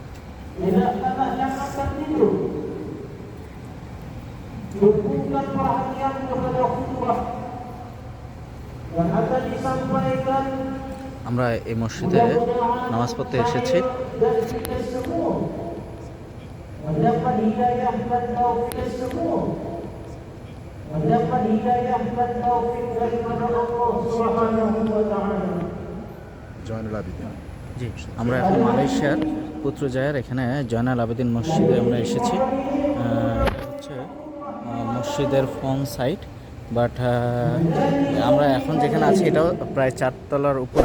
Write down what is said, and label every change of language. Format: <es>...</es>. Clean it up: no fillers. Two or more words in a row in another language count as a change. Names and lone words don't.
<ms>Hubungkan perhatian kepada khutbah yang akan disampaikan.</ms> <bn>আমরা এই মসজিদে নামাজ পড়তে এসেছি।</bn> <ms>Dan kita semua mendapat hidayah dan taufik semua. Mendapat hidayah dan taufik daripada Allah</ms> <ar>سبحانه و تعالى.</ar> <bn>জয়নুল আবেদিন। জি, আমরা এখন মালয়েশিয়ার পুত্রজায়ার এখানে জয়নাল আবেদিন মসজিদে আমরা এসেছি। হচ্ছে মসজিদের</bn> <en>front side,</en> <bn>বাট আমরা এখন যেখানে আছি এটাও প্রায় 4 তলার উপরে।</bn>